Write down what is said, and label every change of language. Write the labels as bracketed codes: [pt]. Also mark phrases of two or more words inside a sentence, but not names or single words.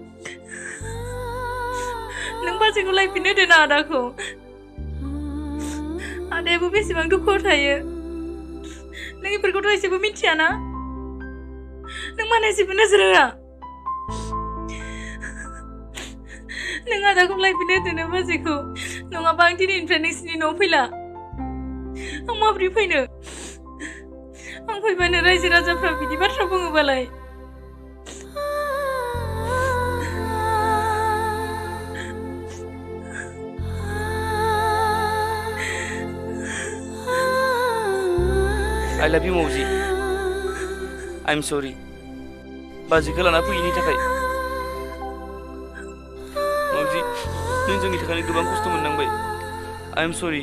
[brx] नों बाजैखौ लायफिननो होदो ना आदाखौ आदायाबो बेसेबां दुखुआव थायो नों बेफोरखौथ' एसेबो मिथियाना नों मानो एसेबो नोजोर होआ नों आदाखौ लायफिननो होदो ना बाजैखौ नङाबा आं दिनैनिफ्राय नोंसिनि न'आव फैला आं माबोरै फैनो आं फैबानो रायजो राजाफ्रा बिदि बाथ्रा बुङोबालाय [en] I love you, Mauji. I'm sorry. [brx] बाजैखौ लाना फैयैनि थाखाय मौजी नों जोंनि थाखाय गोबां खस्थ' मोननांबाय [en] I am sorry.